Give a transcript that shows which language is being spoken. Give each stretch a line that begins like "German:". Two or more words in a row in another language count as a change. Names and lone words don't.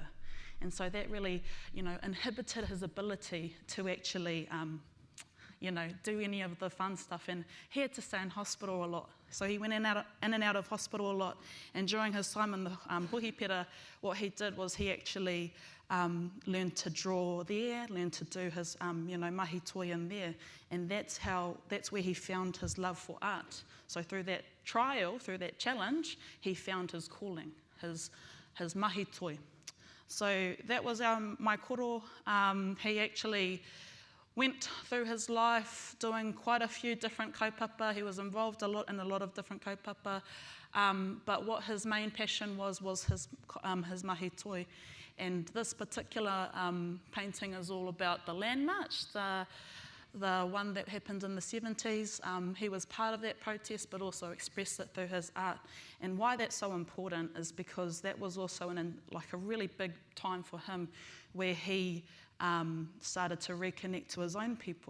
English: And so that really, inhibited his ability to actually, do any of the fun stuff. And he had to stay in hospital a lot. So he went in and out of hospital a lot. And during his time in the Huhipera, what he did was he actually learned to draw there, learned to do his,
Māori: mahi toi
English: in there. And that's where he found his love for art. So through that trial, through that challenge, he found his calling, his
Māori: mahi toi.
English: So that was my koro. He actually went through his life doing quite a few different kaupapa. He was involved in a lot of different kaupapa. But what his main passion was his
Māori: mahi toi.
English: And this particular painting is all about the Land March, the one that happened in the 70s. He was part of that protest, but also expressed it through his art. And why that's so important is because that was also a really big time for him, where he started to reconnect to his own people.